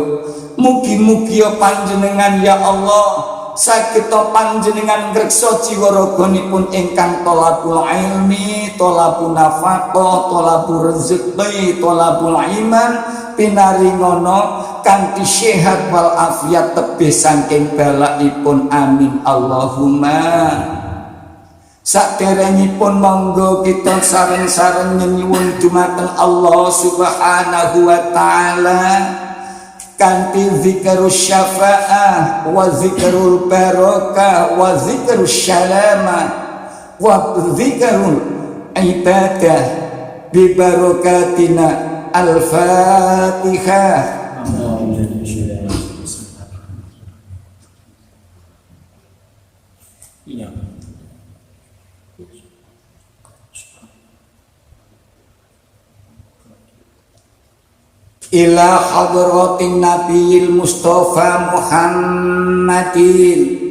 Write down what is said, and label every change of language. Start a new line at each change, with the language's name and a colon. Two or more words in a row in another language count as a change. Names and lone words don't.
Javanese: Mugi-mugi panjenengan ya Allah sageta panjenengan ngreksa jiwa raganipun ingkang
Arabic: طلب العلم، طلب النفقة، طلب الرزق، طلب الإيمان
Javanese: pinaringono kanthi sehat wal afiat tebih saking balaipun
Arabic: آمين اللهم.
Javanese: Saderengipun monggo kita sareng-sareng nyuwun dumateng Allah
Arabic: سبحانه وتعالى
Javanese: kanthi
Arabic: ذكر الشفاعة وذكر البركة وذكر السلامة وذكر العبادة ببركتنا الفاتحة. إلى حضرة النبي المصطفى محمد